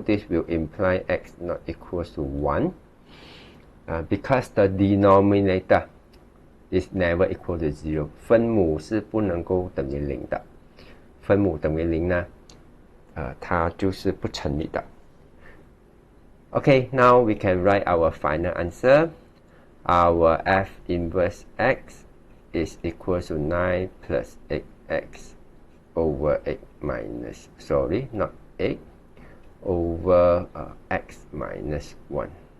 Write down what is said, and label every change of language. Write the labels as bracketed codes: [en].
[en] This will imply x not equals to 1. Because the denominator is never equal to 0. [zh] 分母是不能够等于0的。分母等于0呢，它就是不成立的。 [en] Okay, now we can write our final answer. Our f inverse x is equal to 9 plus 8x over 8 minus, sorry, not 8, over x minus 1.